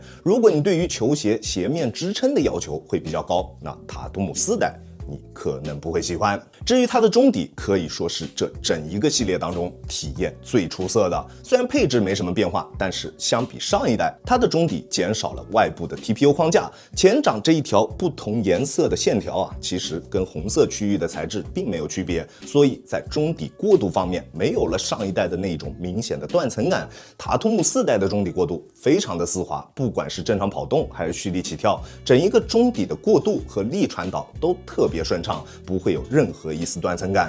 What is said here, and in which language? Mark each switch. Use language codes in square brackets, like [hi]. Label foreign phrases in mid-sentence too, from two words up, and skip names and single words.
[zh] 如果你对于球鞋鞋面支撑的要求会比较高，那塔图姆4代你可能不会喜欢。至于它的中底，可以说是这整一个系列当中体验最出色的。虽然配置没什么变化，但是相比上一代，它的中底减少了外部的 TPU 框架，前掌这一条不同颜色的线条其實跟紅色區域的材質並沒有區別，所以在中底過渡方面沒有了上一代的那種明顯的斷層感。塔圖姆4代的中底過渡非常的絲滑，不管是正常跑動還是蓄力起跳，整一個中底的過渡和力傳導都特別順暢，不會有任何一絲斷層感。